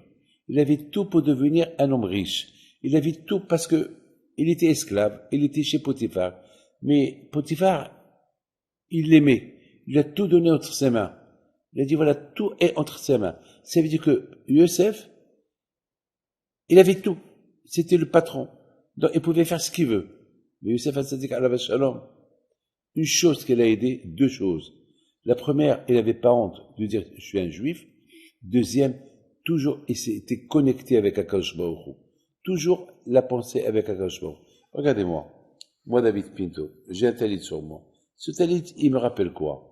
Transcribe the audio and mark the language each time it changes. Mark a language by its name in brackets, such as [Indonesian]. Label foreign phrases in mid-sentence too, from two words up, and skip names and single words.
[French] Il avait tout pour devenir un homme riche. Il avait tout parce que il était esclave, il était chez Potiphar. Mais Potiphar, il l'aimait. Il a tout donné entre ses mains. Il a dit, voilà, tout est entre ses mains. Ça veut dire que Youssef, il avait tout. C'était le patron. Donc, il pouvait faire ce qu'il veut. Mais Youssef Hatzadik, [Hebrew] עליו השלום, [French] une chose qui l'a aidé, deux choses. La première, il n'avait pas honte de dire, je suis un juif. Deuxième, toujours, il s'était connecté avec Akadosh Baruch Hu. Toujours la pensée avec Akadosh Baruch Hu. Regardez-moi. Moi, David Pinto, j'ai un talit sur moi. Ce talit, il me rappelle quoi?